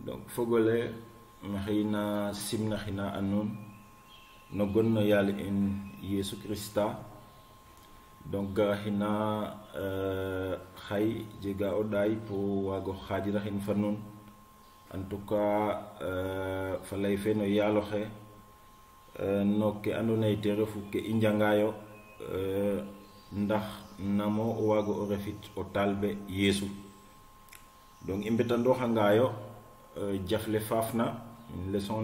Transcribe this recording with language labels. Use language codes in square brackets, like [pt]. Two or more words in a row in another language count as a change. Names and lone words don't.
[srr] fogole maxina simna xina anon no gonno yalla en Yesu Christa donc xina xay jega o day po wago xadira xin fa nun [fr] en tout cas [srr] fa lay fe no yalo xe no ke andona te refu ke i njangayo ndax namo wago o refit o talbe Yesu donc i mbetando xangayo jafle fafna leçon